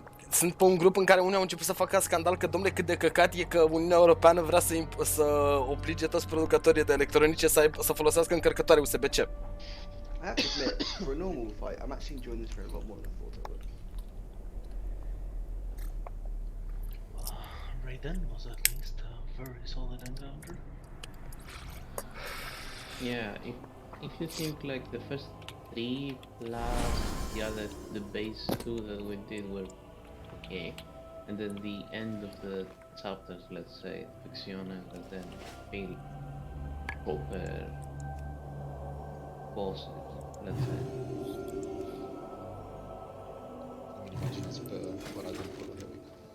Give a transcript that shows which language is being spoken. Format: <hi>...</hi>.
<ro>Sunt pe un grup în care unii au început să facă scandal că, domnule, cât de căcat e că Uniunea Europeană vrea să oblige toți producătorii de electronice să folosească încărcătoare USB-C.</ro> <en>I have to admit, for a normal fight, I'm actually enjoying this very a lot more than I thought I would. Raiden was at least a very solid encounter. Yeah, if you think like the first 3 plus the base 2 that we did were okay, and then the end of the chapters, let's say, Fixiona, and then feel proper bosses, let's say.</en> <ro>Imaginați pe Paradin fără nimic.</ro>